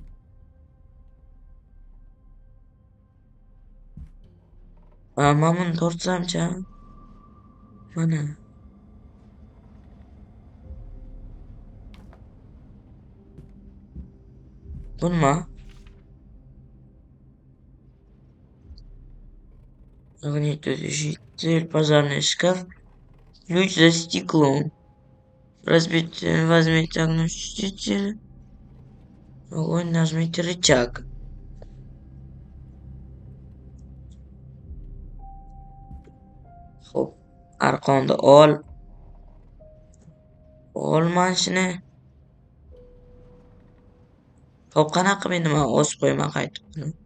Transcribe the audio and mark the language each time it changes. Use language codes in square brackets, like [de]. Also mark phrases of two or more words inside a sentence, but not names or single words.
[uz] Mana buni tortsamcha. Mana. Bunmi? [ru] Огнетушитель, пожарный шкаф, ключ за стеклом. Разбить, возьмите огнетушитель. Огонь, нажмите рычаг. [uz] Xo'p, arqonni ol. Olman shuni. Xo'p, qanaqa qilib endi men osib qo'yaman qaytib buni.